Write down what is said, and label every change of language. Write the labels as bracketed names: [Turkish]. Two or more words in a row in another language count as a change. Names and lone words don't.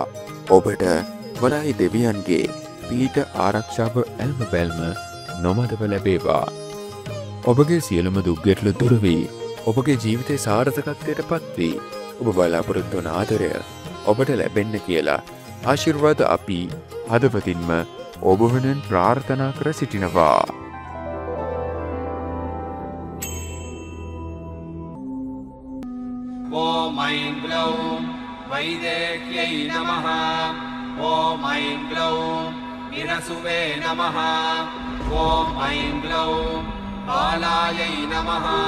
[Sinhala] ඔබට වරහි දෙවියන්ගේ පීඨ ආරක්ෂාව ඇල්ම බැල්ම නොමදව ලැබේවා. ඔබගේ සියලුම දුක්ගැටලු දුර වී ඔබගේ ජීවිතයේ සාර්ථකත්වයට පත්වී ඔබ බලාපොරොත්තු වන ආදරය ඔබට ලැබෙන්න කියලා ආශිර්වාද අපි හදවතින්ම ඔබ වෙනුවෙන් ප්‍රාර්ථනා කර සිටිනවා. [Sanskrit] ॐ ऐं ग्लौं वैदेह्यै नमः। ॐ ऐं ग्लौं विरसुवे नमः। ॐ ऐं ग्लौं बालायै नमः।